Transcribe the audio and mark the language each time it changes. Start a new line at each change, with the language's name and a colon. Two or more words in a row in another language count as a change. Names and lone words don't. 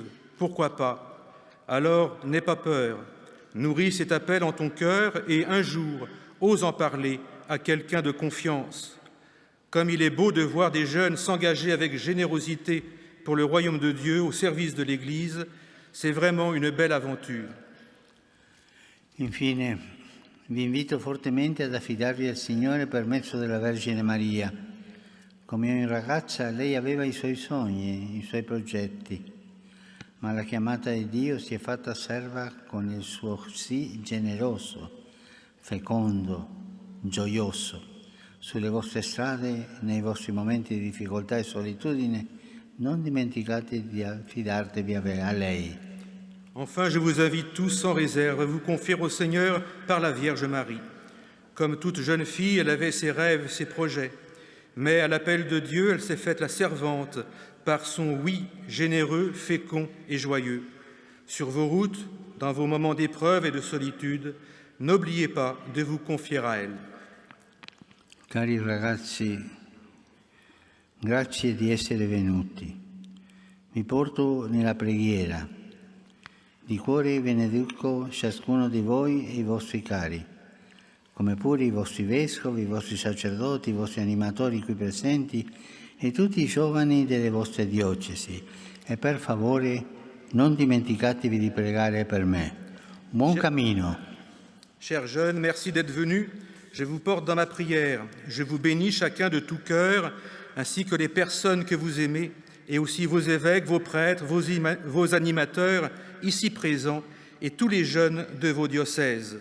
French: Pourquoi pas? Alors, n'aie pas peur. Nourris cet appel en ton cœur et un jour, ose en parler à quelqu'un de confiance. Comme il est beau de voir des jeunes s'engager avec générosité pour le royaume de Dieu au service de l'Église, c'est vraiment une belle aventure.
Italian: Infine, vi invito fortemente ad affidarvi al Signore per mezzo della Vergine Maria. Come ogni ragazza, lei aveva i suoi sogni, i suoi progetti, ma la chiamata di Dio si è fatta serva con il suo sì generoso, fecondo, gioioso. Sulle vostre strade, nei vostri momenti di difficoltà e solitudine, non dimenticate di affidarvi a lei.
French: Enfin, je vous invite tous sans réserve à vous confier au Seigneur par la Vierge Marie. Comme toute jeune fille, elle avait ses rêves, ses projets. Mais à l'appel de Dieu, elle s'est faite la servante par son oui généreux, fécond et joyeux. Sur vos routes, dans vos moments d'épreuve et de solitude, n'oubliez pas de vous confier à elle.
Italian: Cari ragazzi, grazie di essere venuti. Vi porto nella preghiera. Di cuore benedico ciascuno di voi e i vostri cari, come pure i vostri vescovi, i vostri sacerdoti, i vostri animatori qui presenti e tutti i giovani delle vostre diocesi. E per favore non dimenticatevi di pregare per me. Buon cammino.
French: Chers jeunes, merci d'être venus. Je vous porte dans ma prière. Je vous bénis chacun de tout cœur, ainsi que les personnes que vous aimez, et aussi vos évêques, vos prêtres, vos animateurs, ici présents, et tous les jeunes de vos diocèses.